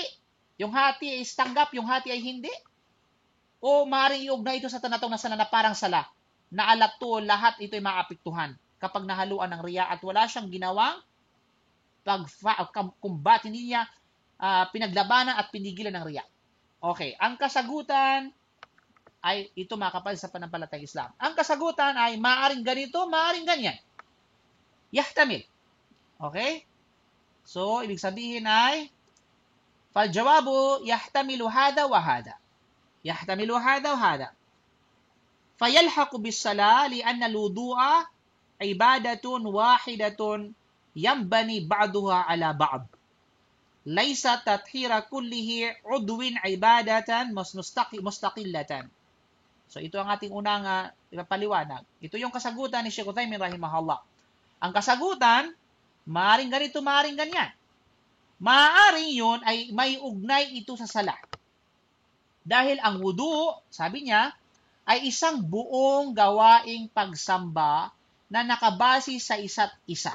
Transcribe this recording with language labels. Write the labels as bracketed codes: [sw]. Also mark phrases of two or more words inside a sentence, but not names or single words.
[tl] Yung hati ay tanggap, yung hati ay hindi? O maaaring iugnay ito sa tinatawag na sala na parang sala, na alat to, lahat ito ay maapektuhan kapag nahaluan ng riya at wala siyang ginawang pagkumbat, hindi niya pinaglabanan at pinigilan ng riya. Okay, ang kasagutan ay ito mga kapatid sa panampalatayang Islam. Ang kasagutan ay maaaring ganito, maaaring ganyan. [ar] Yahtamil. Okay? So, [tl] ibig sabihin ay [ar] فالجواب يحتمل هذا وهذا. يحتمل هذا وهذا. فيلحق بالصلاة لأن الوضوء عبادة واحدة ينبني بعضها على بعض. ليس تطهير كل عضو عبادة مستقلة. [tl] So ito ang ating unang paliwanag. Ito yung kasagutan ni Sheikh Uthaymin rahimahullah. Ang kasagutan, maaring ganito, maaring ganyan. Maaring yun ay may ugnay ito sa sala. Dahil ang wudu, sabi niya, ay isang buong gawaing pagsamba na nakabase sa isa't isa.